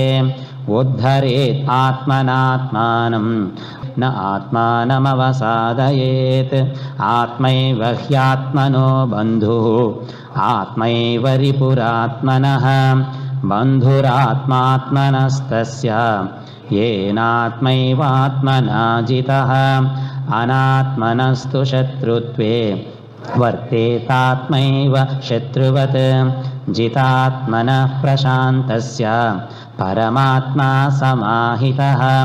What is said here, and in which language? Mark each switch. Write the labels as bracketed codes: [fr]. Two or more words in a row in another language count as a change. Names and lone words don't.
[sa] ఉద్ధరేత్ ఆత్మనాత్మానం న ఆత్మానమవసాదయేత్. ఆత్మైవ హ్యాత్మనో బంధుః ఆత్మైవ రిపురాత్మనః. బంధురాత్మాత్మనస్తస్య येनात्मैवात्मना जितः. अनात्मनस्तु शत्रुत्वे वर्तेतात्मैव शत्रुवत्. जितात्मनः प्रशान्तस्य परमात्मा समाहितः.